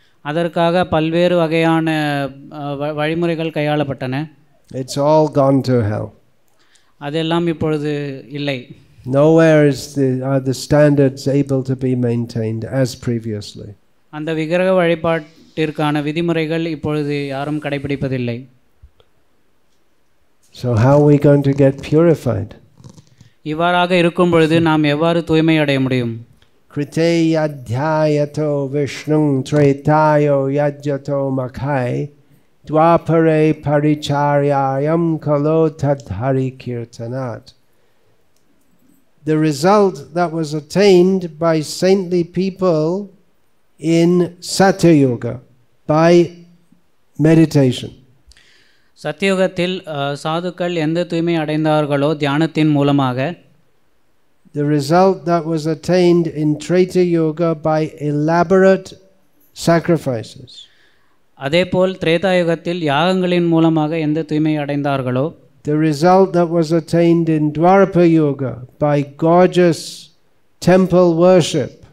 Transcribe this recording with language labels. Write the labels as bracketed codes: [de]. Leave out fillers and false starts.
[ta] அதற்காக பல்வேறு வகையான வழிமுறைகள் கையாளப்பட்டன. [en] It's all gone to hell. [ta] அதெல்லாம் இப்பொழுது இல்லை. [en] Nowhere are the standards able to be maintained as previously. [ta] அந்த விக்கிரக வழிபாட்டிற்கான விதிமுறைகள் இப்பொழுது யாரும் கடைபிடிப்பதில்லை. [en] So how are we going to get purified? [ta] இவ்வாறாக இருக்கும் பொழுது நாம் எவ்வாறு தூய்மை அடைய முடியும்? [sa] Krite yadhyayato vishnung tretayo yajyato makai dwapare paricharyayam kalo tadhari kirtanat. [en] The result that was attained by saintly people in Satyayuga by meditation. [ta] சத்தியுகத்தில் சாதுக்கள் எந்த தூய்மை அடைந்தார்களோ தியானத்தின் மூலமாக, [en] the result that was attained in Treta Yuga by elaborate sacrifices. [ta] அதேபோல் திரேதாயுகத்தில் யாகங்களின் மூலமாக எந்த தூய்மை அடைந்தார்களோ, [en] the result that was attained in Dwapara Yuga by gorgeous temple worship.